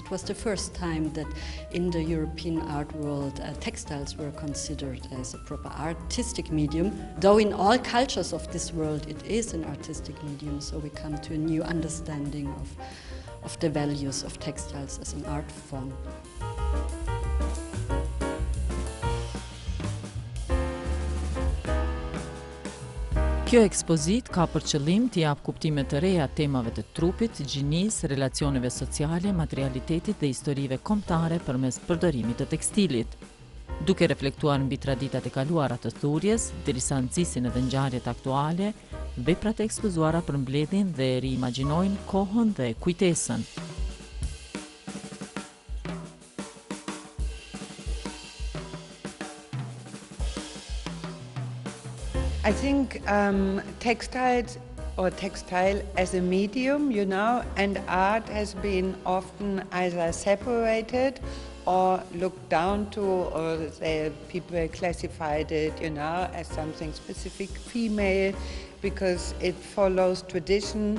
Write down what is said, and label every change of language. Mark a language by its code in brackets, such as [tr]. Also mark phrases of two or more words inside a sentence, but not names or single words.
[en] It was the first time that in the European art world textiles were considered as a proper artistic medium, though in all cultures of this world it is an artistic medium, so we come to a new understanding of the values of textiles as an art form. [sq] Kjo ekspozit ka për qëllim të jap kuptime të reja temave të trupit, gjinisë, relacioneve sociale, materialitetit dhe historive kombëtare përmes përdorimit të tekstilit. Duke reflektuar mbi traditat e kaluara të thurjes, derisa nxisin edhe ngjarjet aktuale, veprat e ekspozuara përmbledhin dhe riimagjinojnë kohën dhe kujtesën. [en] I think textile as a medium, and art has been often either separated or looked down to, or people classified it, as something specific female because it follows tradition.